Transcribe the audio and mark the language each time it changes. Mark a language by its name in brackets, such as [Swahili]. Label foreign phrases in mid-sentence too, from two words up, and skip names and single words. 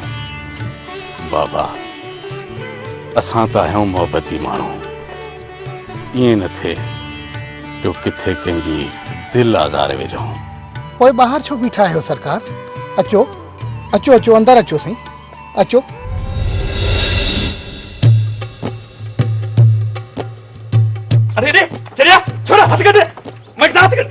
[Sindhi] बाबा असां त आहियूं मोहबती माण्हू, ईअं न थिए जो किथे कंहिंजी दिलि आज़ारे विझूं। पोइ ॿाहिरि छो बीठा आहियो सरकार? अचो अचो अचो अंदरि अचो साईं, अचो। [Punjabi] अरे रे चलिया छोड़ा हथ कटे, मैं हाथ कटे।